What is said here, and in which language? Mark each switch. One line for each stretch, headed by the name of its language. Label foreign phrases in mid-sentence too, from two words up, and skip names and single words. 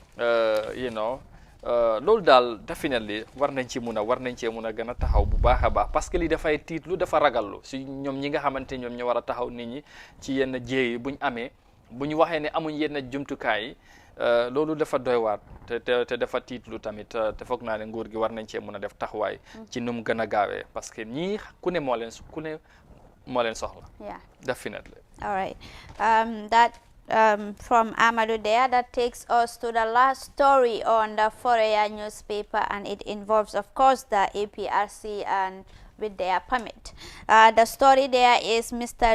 Wolof: loolu daal definitely war nañ cee mun a gën a taxaw bu baax a baax
French: parce que
Wolof: lii dafay tiitlu dafa ragallu si ñoom ñi nga xamante ñoom ñu war a taxaw nit ñi ci yenn jéey yi buñ amee bu ñu waxee ne amuñ yenn jumtukaay yi loolu dafa doy waar te dafa tiitlu tamit te foog naa ne nguur gi war nañ cee mun a def taxawaay ci nu mu gën a gaawee
French: parce que
Wolof: ñii ku ne moo leen soxla.
English: Yeah, definitely. All right, that from Amadou there, that takes us to the last story on the Foreign newspaper, and it involves, of course, the APRC and with their permit. The story there is Mr.